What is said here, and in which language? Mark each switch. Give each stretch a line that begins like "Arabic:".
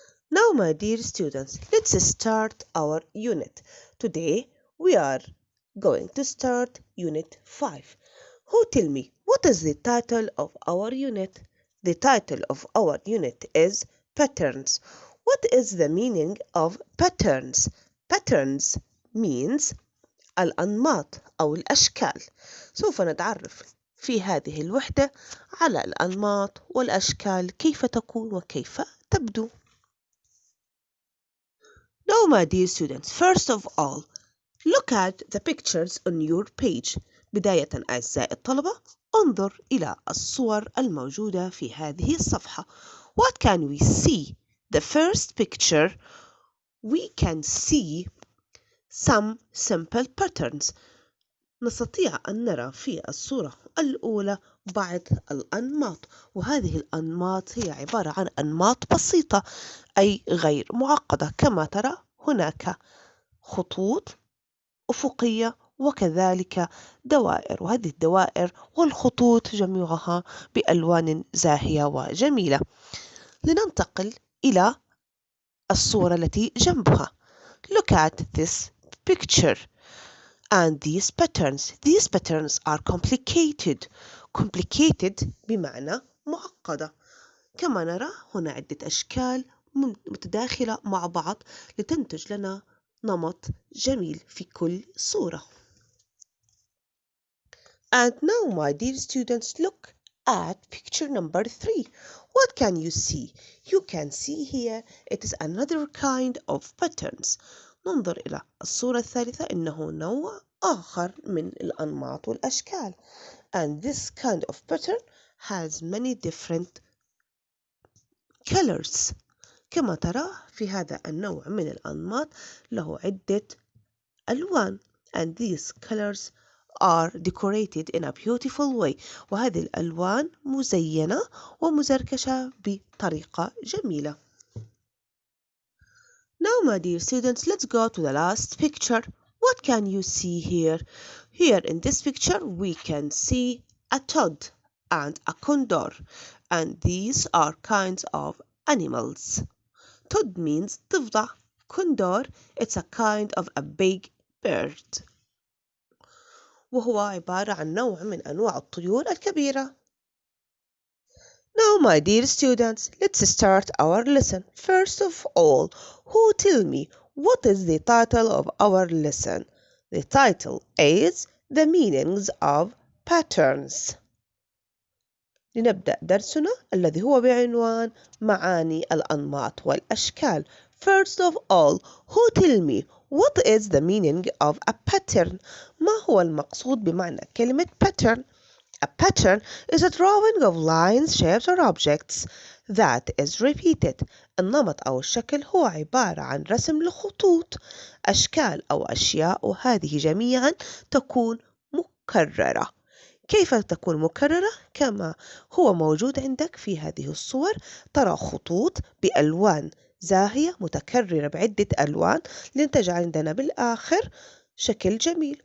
English: Now, my dear students, let's start our unit. Today we are going to start Unit 5. Who tell me what is the title of our unit? The title of our unit is Patterns. What is the meaning of patterns? Patterns means
Arabic: الأنماط أو الأشكال. سوف نتعرف في هذه الوحدة على الأنماط والأشكال كيف تكون وكيف تبدو.
English: Now, my dear students, first of all, look at the pictures on your page.
Arabic: بداية أعزائي الطلبة، انظر إلى الصور الموجودة في هذه الصفحة.
English: What can we see? The first picture, we can see some simple patterns.
Arabic: نستطيع أن نرى في الصورة الأولى بعض الأنماط، وهذه الأنماط هي عبارة عن أنماط بسيطة أي غير معقدة. كما ترى هناك خطوط أفقية وكذلك دوائر، وهذه الدوائر والخطوط جميعها بألوان زاهية وجميلة. لننتقل إلى الصورة التي جنبها.
English: Look at this picture and these patterns. These patterns are complicated.
Arabic: Complicated بمعنى معقدة. كما نرى هنا عدة أشكال متداخلة مع بعض لتنتج لنا نمط جميل في كل صورة.
English: And now, my dear students, look at picture number 3. What can you see? You can see here it is another kind of patterns.
Arabic: ننظر إلى الصورة الثالثة، إنه نوع آخر من الأنماط والأشكال.
English: And this kind of pattern has many different colors.
Arabic: كما ترى في هذا النوع من الأنماط له عدة ألوان.
English: And these colors are decorated in a beautiful way.
Arabic: وهذه الألوان مزينة ومزركشة بطريقة جميلة.
English: Now, my dear students, let's go to the last picture. What can you see here? Here in this picture, we can see a toad and a condor. And these are kinds of animals. Toad means ضفدع. Condor, it's a kind of a big bird.
Arabic: وهو عبارة عن نوع من أنواع الطيور الكبيرة.
English: Now, my dear students, let's start our lesson. First of all, who tell me what is the title of our lesson? The title is The Meanings of Patterns.
Arabic: لنبدأ درسنا الذي هو بعنوان معاني الأنماط والأشكال.
English: First of all, who tell me what is the meaning of a pattern?
Arabic: ما هو المقصود بمعنى كلمة pattern?
English: A pattern is a drawing of lines, shapes or objects that is repeated.
Arabic: النمط أو الشكل هو عبارة عن رسم لخطوط، أشكال أو أشياء، وهذه جميعا تكون مكررة. كيف تكون مكررة؟ كما هو موجود عندك في هذه الصور، ترى خطوط بألوان زاهية متكررة بعدة ألوان لنتجعل عندنا بالآخر شكل جميل.